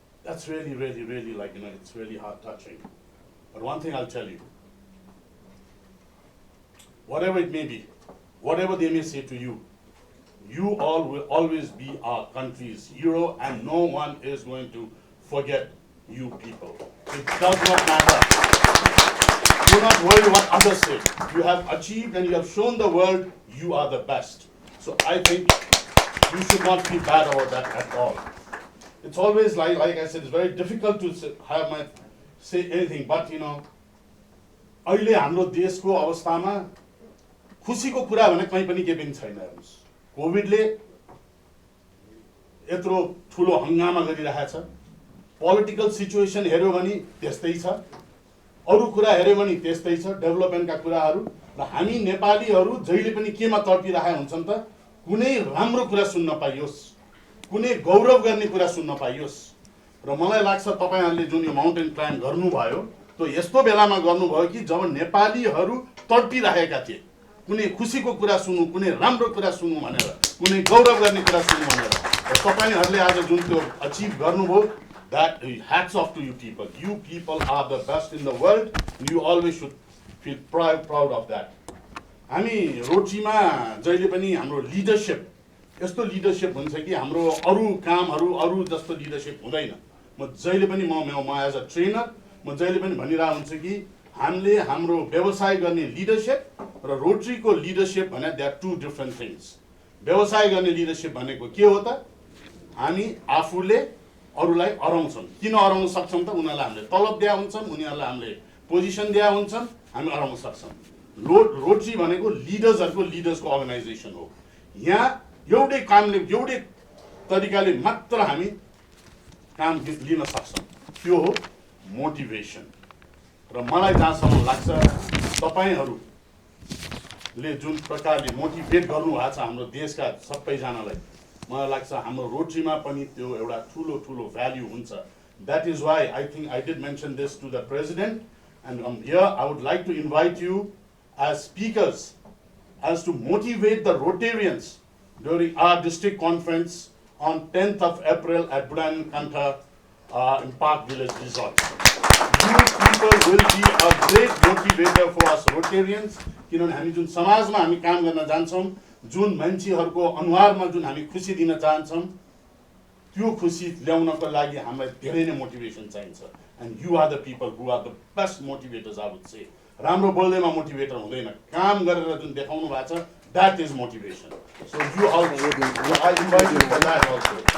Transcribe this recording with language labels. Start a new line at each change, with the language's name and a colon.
English: That's really, really, really it's really heart touching. But one thing I'll tell you, whatever it may be, whatever they may say to you, you all will always be our country's hero, and no one is going to forget you people. It does not matter. Do not worry what others say. You have achieved and you have shown the world you are the best. So I think you should not feel bad about that at all. It's always like I said, it's very difficult to say anything, but
Nepali: अहिले हाम्रो देशको अवस्थामा खुसीको कुरा भने कहीँ पनि के पनि छैन. हेर्नुस्, कोभिडले यत्रो ठुलो हंगामा गरिरहेछ. पोलिटिकल सिचुएसन हेर्यो भने त्यस्तै छ, अरु कुरा हेर्यो भने त्यस्तै छ, डेभलपमेन्टका कुराहरू. र हामी नेपालीहरू जहिले पनि केमा तडपिरहेका हुन्छन् त, कुनै राम्रो कुरा सुन्न पाइयोस्, कुनै गौरव गर्ने कुरा सुन्न पाइयोस्. र मलाई लाग्छ तपाईहरुले जुन यो माउन्टेन क्लाइम्ब गर्नुभयो त्यो यस्तो बेलामा गर्नुभयो कि जब नेपालीहरू तडपिरहेका थिए, कुनै खुसीको कुरा सुन्नु, कुनै राम्रो कुरा सुन्नु भनेर, कुनै गौरव गर्ने कुरा सुन्नु भनेर. र तपाईहरुले आज जुन त्यो अचिभ गर्नुभयो,
English: that hats off to you people. You people are the best in the world. You always should feel proud of that.
Nepali: हामी रोटीमा जहिले पनि हाम्रो लिडरशिप यस्तो लिडरशिप हुन्छ कि हाम्रो अरु कामहरू अरु जस्तो लिडरशिप हुँदैन. म जहिले पनि म
English: as a trainer
Nepali: म जहिले पनि भनिरा हुन्छु कि हामीले हाम्रो व्यवसाय गर्ने लिडरशिप र रोटरीको लिडरशिप भने
English: They are two different things.
Nepali: व्यवसाय गर्ने लिडरशिप भनेको के हो त, हामी आफूले अरूलाई हराउँछौँ। किन हराउन सक्छौँ त? उनीहरूलाई हामीले तलब दिया हुन्छन्, उनीहरूलाई हामीले पोजिसन दिया हुन्छन्, हामी हराउन सक्छौँ। रोटरी भनेको लिडर्सको अर्गनाइजेसन हो। यहाँ एउटै कामले एउटै तरिकाले मात्र हामी काम लिन सक्छौँ, त्यो हो मोटिभेसन। र मलाई जहाँसम्म लाग्छ तपाईँहरूले जुन प्रकारले मोटिभेट गर्नुभएको छ हाम्रो देशका सबैजनालाई, मलाई लाग्छ हाम्रो रोटरीमा पनि त्यो एउटा ठुलो भ्याल्यु हुन्छ।
English: That is why I think I did mention this to the president and here I would like to invite you as speakers as to motivate the Rotarians during our district conference on 10th of April at Budayan Kantha in Park Village Resort. You people will be a great motivator for us Rotarians.
Nepali: किनभने हामी जुन समाजमा हामी काम गर्न जान्छौँ, जुन मान्छेहरूको अनुहारमा जुन हामी खुसी दिन चाहन्छौँ, त्यो खुसी ल्याउनको लागि हामीलाई धेरै नै मोटिभेसन चाहिन्छ।
English: And you are the people who are the best motivators, I would say.
Nepali: राम्रो बोल्दैमा मोटिभेटर हुँदैन, काम गरेर जुन देखाउनु भएको छ,
English: That is motivation. So you I invite you for that also.